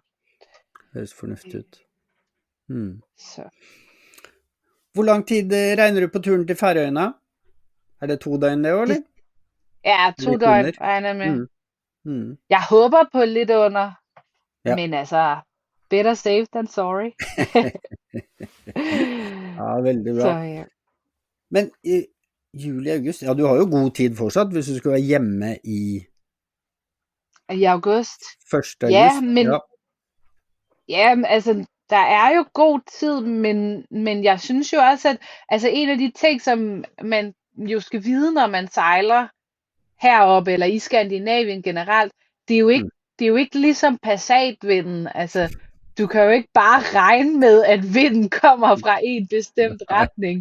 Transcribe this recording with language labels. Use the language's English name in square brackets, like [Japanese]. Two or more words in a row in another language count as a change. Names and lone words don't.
[Norwegian] høres fornuftig ut. Mm. Så Hvor lang tid regner du på turen til Færøyene? Er det 2 døgn det, eller? [Danish] det er 2 Lidt døgn, under? regner jeg med. Mm. Jeg håber på lidt under, Ja. men altså, [English] better safe than sorry. [Norwegian] Ja, veldig bra. [Danish] Så ja. [Norwegian] Men i juli-august, ja, du har jo god tid fortsatt, hvis du skal være hjemme i [Danish] I august. 1. august. Ja, men Ja. ja, altså, der er jo god tid, men jeg synes jo også, at altså en af de ting, som man jo skal vide, når man sejler heroppe eller i Skandinavien generelt, det er jo ikke, det er jo ikke ligesom passatvinden. Altså, du kan jo ikke bare regne med, at vinden kommer fra en bestemt retning.